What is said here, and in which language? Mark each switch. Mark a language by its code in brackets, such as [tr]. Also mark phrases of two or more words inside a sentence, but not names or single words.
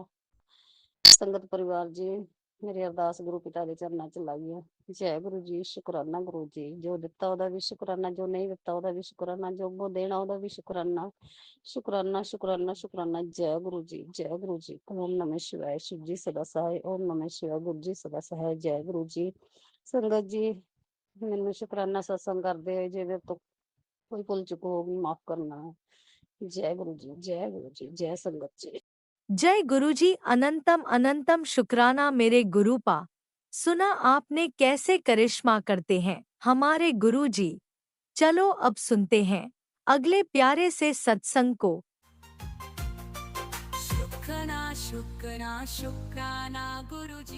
[pa] ਸੰਗਤ ਪਰਿਵਾਰ ਜੀ, ਮੇਰੀ ਅਰਦਾਸ ਗੁਰੂ ਪਿਤਾ ਦੇ ਚਰਨਾਂ 'ਚ ਲਾਈ ਹੈ। ਜੈ ਗੁਰੂ ਜੀ। ਸ਼ੁਕਰਾਨਾ ਗੁਰੂ ਜੀ। ਜੋ ਦਿੱਤਾ ਉਹਦਾ ਵੀ ਸ਼ੁਕਰਾਨਾ, ਜੋ ਨਹੀਂ ਦਿੱਤਾ ਉਹਦਾ ਵੀ ਸ਼ੁਕਰਾਨਾ, ਜੋ ਅੱਗੋਂ ਦੇਣਾ ਉਹਦਾ ਵੀ ਸ਼ੁਕਰਾਨਾ ਸ਼ੁਕਰਾਨਾ ਸ਼ੁਕਰਾਨਾ ਸ਼ੁਕਰਾਨਾ। ਜੈ ਗੁਰੂ ਜੀ। ਜੈ ਗੁਰੂ ਜੀ। [hi] ओम नमः शिवाय शिव जी सदा सहाय। ओम नमः शिवाय गुरु जी सदा सहाय। जय गुरु जी। [pa] ਸੰਗਤ ਜੀ, ਮੈਨੂੰ ਸ਼ੁਕਰਾਨਾ ਸਤਸੰਗ ਕਰਦੇ ਹੋਏ ਜੇ ਮੇਰੇ ਤੋਂ ਕੋਈ ਭੁੱਲ ਚੁੱਕ ਹੋ ਗਈ, ਮਾਫ ਕਰਨਾ। ਜੈ ਗੁਰੂ ਜੀ। ਜੈ ਗੁਰੂ जी। जय संगत जी। [hi] जय गुरुजी। अनंतम अनंतम शुक्राना मेरे गुरुपा। सुना आपने कैसे करिश्मा करते हैं हमारे गुरुजी। चलो अब सुनते हैं अगले प्यारे से सत्संग को। शुक्राना शुक्राना शुक्राना गुरु जी।